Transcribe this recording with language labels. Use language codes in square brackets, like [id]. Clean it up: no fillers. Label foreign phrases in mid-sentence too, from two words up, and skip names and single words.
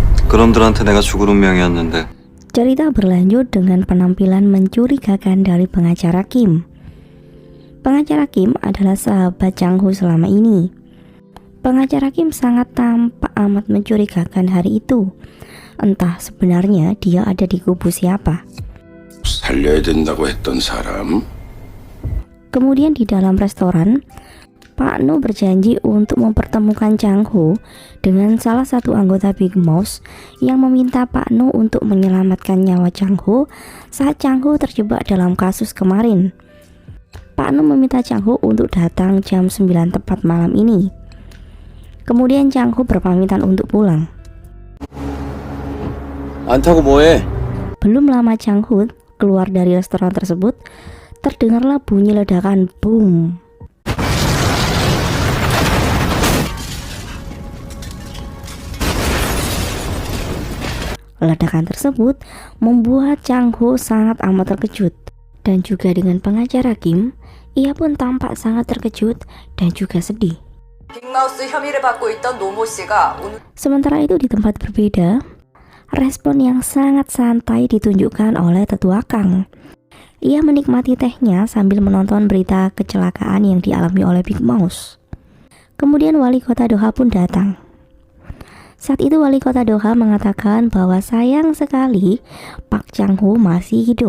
[ko] 그놈들한테 내가 죽을 운명이었는데. [id] Cerita berlanjut dengan penampilan mencurigakan dari pengacara Kim. Pengacara Kim adalah sahabat Chang Ho selama ini. Pengacara Kim sangat tampak amat mencurigakan hari itu. Entah sebenarnya dia ada di kubu siapa. [ko] 살려야 된다고 했던 사람? [id] Kemudian di dalam restoran, Pak No berjanji untuk mempertemukan Chang Ho dengan salah satu anggota Big Mouse yang meminta Pak No untuk menyelamatkan nyawa Chang Ho saat Chang Ho terjebak dalam kasus kemarin. Pak No meminta Chang Ho untuk datang jam 9 tepat malam ini. Kemudian Chang Ho berpamitan untuk pulang. [ko] 안 타고 뭐해? [id] Belum lama Chang Ho keluar dari restoran tersebut, terdengarlah bunyi ledakan boom. Ledakan tersebut membuat Chang Ho sangat amat terkejut. Dan juga dengan pengacara Kim, ia pun tampak sangat terkejut dan juga sedih. [ko] 빅마우스 혐의를 받고 있던 노모 씨가 오늘 [id] Sementara itu di tempat berbeda, respon yang sangat santai ditunjukkan oleh tetua Kang. Ia menikmati tehnya sambil menonton berita kecelakaan yang dialami oleh Big Mouse. Kemudian wali kota Doha pun datang. Saat itu wali kota Doha mengatakan bahwa sayang sekali Pak Chang Ho masih hidup.